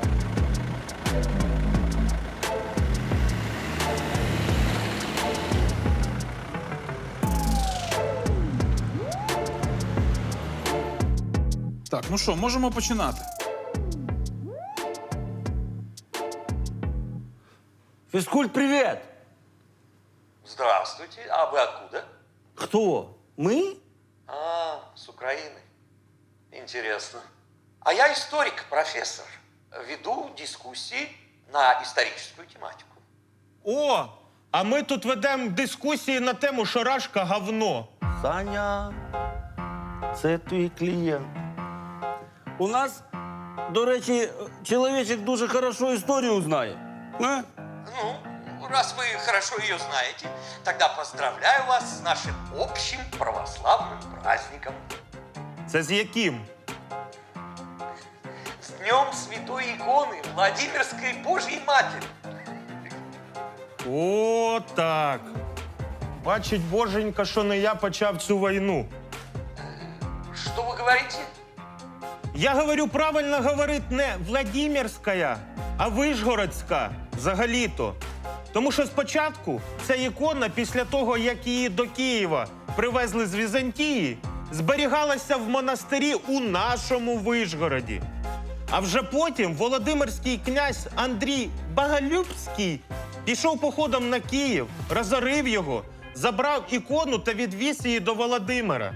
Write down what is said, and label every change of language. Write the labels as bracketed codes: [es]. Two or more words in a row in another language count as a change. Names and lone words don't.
[uk] Так, ну що, можемо починати. Фізкульт, привіт! [ru] Здравствуйте. А вы откуда? [uk] Хто? Ми? А, [ru] с Украины. Интересно. А я историк, профессор. Веду дискуссии на историческую тематику. О, [uk] а ми тут ведемо дискусії на тему «Шарашка говно». Саня, це твій клієнт. У нас, до речі, чоловічок дуже хорошо історію знає. А? Ну, [ru] раз вы хорошо ее знаете, тогда поздравляю вас с нашим общим православным праздником. [uk] Це з яким? [ru] С Днем Святой Иконы Владимирской Божьей Матери. О, [uk] так. Бачить боженька, що не я почав цю війну. [ru] Что вы говорите? [uk] Я говорю, правильно говорить не Владимирська, а Вишгородська, взагалі-то. Тому що спочатку ця ікона, після того, як її до Києва привезли з Візантії, зберігалася в монастирі у нашому Вишгороді. А вже потім Володимирський князь Андрій Боголюбський пішов походом на Київ, розорив його, забрав ікону та відвіз її до Володимира.